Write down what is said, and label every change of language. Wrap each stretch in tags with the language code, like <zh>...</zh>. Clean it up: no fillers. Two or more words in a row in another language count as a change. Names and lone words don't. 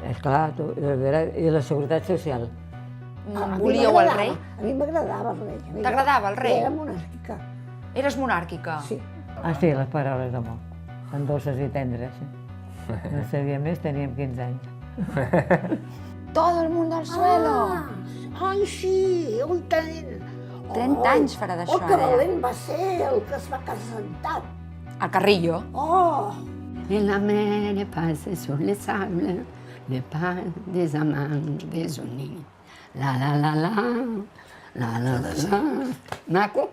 <ca>Esclar, i la seguretat social. Volíeu el rei? A mi m'agradava el rei. T'agradava el rei? Era monàrquica. Eres monàrquica? Sí. Ah, sí, les paraules d'amor. Tan dolces i tendres, sí. No sabia més, teníem 15 anys.</ca> <es>Todo el mundo al suelo!</es> <ca>Ai, sí, un tenent. 30 anys farà d'això, que ara. valent va ser el que es va casar. El Carrillo. Oh!</ca> <fr>Et la mer est passée sur les sables, le pas des amants désunis. La la la la, la la la la.</fr> <ca>Maco?</ca>